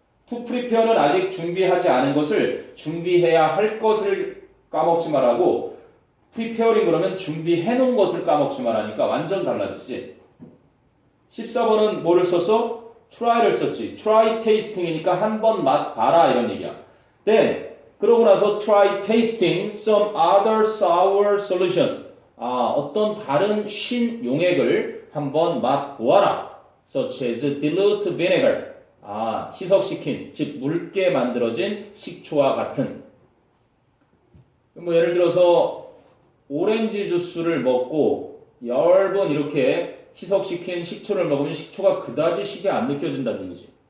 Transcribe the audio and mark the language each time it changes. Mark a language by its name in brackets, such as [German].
[Korean] to prepare는 아직 준비하지 않은 것을 준비해야 할 것을 까먹지 말라고 preparing 그러면 준비해놓은 것을 까먹지 말라니까 완전 달라지지. 14번은 뭐를 썼어? try를 썼지. try tasting이니까 한번 맛봐라 이런 얘기야. [English] then [Korean] 그러고 나서 [English] try tasting some other sour solution. [Korean] 어떤 다른 신 용액을 한번 맛보아라. [English] such as dilute vinegar. [Korean] 희석시킨, 즉 묽게 만들어진 식초와 같은. 뭐 예를 들어서 오렌지 주스를 먹고 얇은 이렇게 희석시킨 식초를 먹으면 식초가 그다지 시게 안 느껴진다는 얘기지.